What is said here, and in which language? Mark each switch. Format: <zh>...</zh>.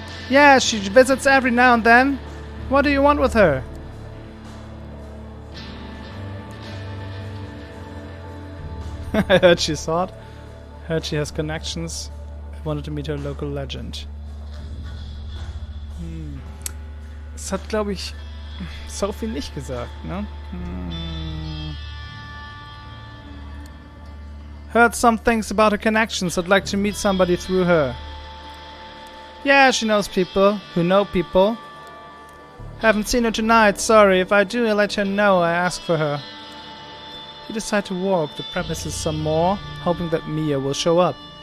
<en>Yeah, she visits every now and then. What do you want with her? I heard she's hot. Heard she has connections. I wanted to meet her local legend.</en> <de>Das hat, glaube ich, Sophie nicht gesagt, ne?</de> <en>Heard some things about her connections. I'd like to meet somebody through her. Yeah, she knows people who know people. Haven't seen her tonight, sorry. If I do, I'll let her know I asked for her. You decide to walk the premises some more, hoping that Mia will show up.</en>